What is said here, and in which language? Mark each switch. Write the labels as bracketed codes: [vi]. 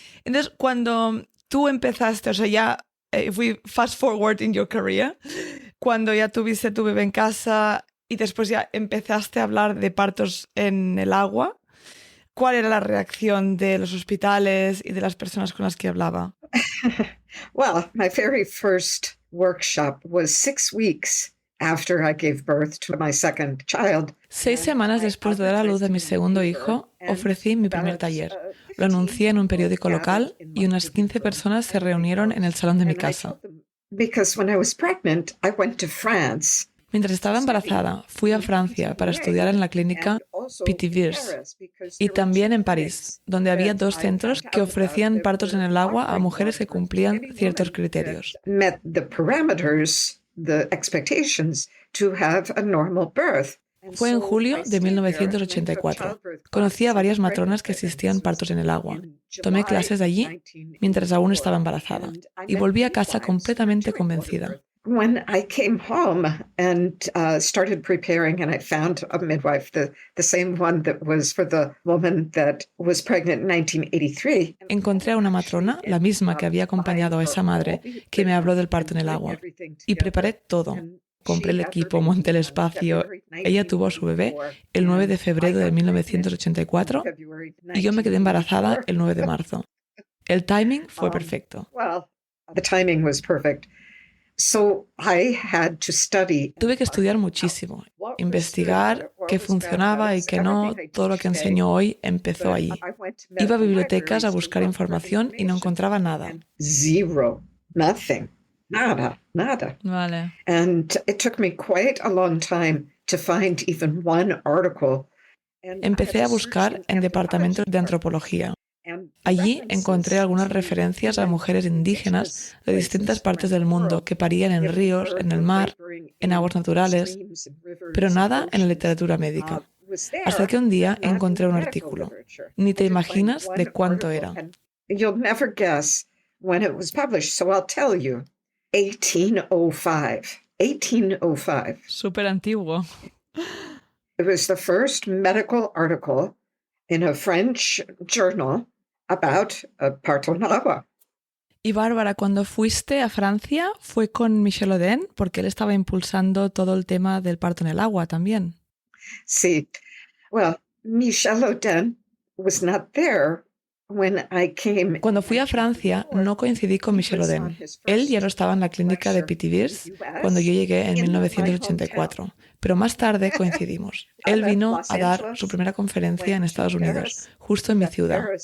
[es] Entonces, cuando tú empezaste, o sea, ya, [en] if we fast forward in your career, [es] cuando ya tuviste tu bebé en casa y después ya empezaste a hablar de partos en el agua, ¿cuál era la reacción de los hospitales y de las personas con las que hablaba? [en] Well, my very first workshop was 6 weeks after I gave birth to my second child. [es] 6 semanas después de dar a luz a mi segundo hijo, ofrecí mi primer taller. Lo anuncié en un periódico local y unas 15 personas se reunieron en el salón de mi casa. [en] Because when I was pregnant, I went to France. [es] Mientras estaba embarazada, fui a Francia para estudiar en la clínica Pithiviers y también en París, donde había 2 centros que ofrecían partos en el agua a mujeres que cumplían ciertos criterios. [en] Met the parameters, the expectations to have a normal birth. [es] Fue en julio de 1984. Conocí a varias matronas que asistían partos en el agua. Tomé clases allí mientras aún estaba embarazada y volví a casa completamente convencida. [en] When I came home and started preparing, and I found a midwife, the same one that was for the woman that was pregnant in 1983. [es] Encontré a una matrona, la misma que había acompañado a esa madre, que me habló del parto en el agua. Y preparé todo. Compré el equipo, monté el espacio. Ella tuvo a su bebé el 9 de febrero de 1984 y yo me quedé embarazada el 9 de marzo. El timing fue perfecto. [en] Well, the timing was perfect. So I had to study. [es] Tuve que estudiar muchísimo, investigar qué funcionaba y qué no. Todo lo que enseño hoy empezó allí. Iba a bibliotecas a buscar información y no encontraba nada. [en] Zero, nothing, nada. [es] Vale. [en] And it took me quite a long time to find even one article. [es] Empecé a buscar en departamentos de antropología. Allí encontré algunas referencias a mujeres indígenas de distintas partes del mundo que parían en ríos, en el mar, en aguas naturales, pero nada en la literatura médica. Hasta que un día encontré un artículo. Ni te imaginas de cuánto era. [en] You'll never guess when it was published, so I'll tell you. 1805. 1805. [es] Súper antiguo. [en] It was the first medical article in a French journal about [es] parto en el agua. Y Bárbara, cuando fuiste a Francia, ¿fue con Michel Oden? Porque él estaba impulsando todo el tema del parto en el agua también. Sí. [en] Well, Michel Oden was not there when I came. [es] Cuando fui a Francia, no coincidí con Michel Oden. Él ya no estaba en la clínica de Pithiviers cuando yo llegué en 1984. Pero más tarde coincidimos. Él vino a dar su primera conferencia en Estados Unidos, justo en mi ciudad.